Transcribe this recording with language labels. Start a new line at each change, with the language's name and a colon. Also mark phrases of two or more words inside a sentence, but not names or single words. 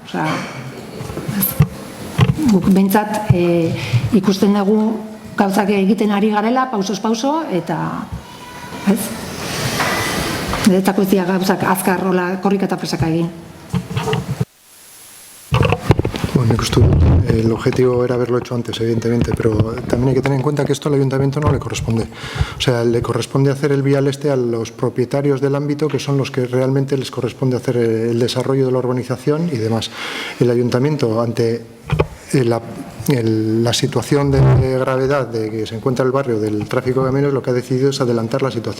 Basque: Guk behintzat ikusten dugu gauzak egiten ari garela, pausoz pauso, eta ez? Niretzako ez dira gauzak azkar korrika eta presaka egin. Nik uste dut,
Spanish: el objetivo era haberlo hecho antes, evidentemente, pero también hay que tener en cuenta que esto al ayuntamiento no le corresponde. O sea, le corresponde hacer el vial a los propietarios del ámbito, que son los que realmente les corresponde hacer el desarrollo de la urbanización y demás. El ayuntamiento, ante la situación de gravedad de que se encuentra el barrio del tráfico de camiones, lo que ha decidido es adelantar la situación.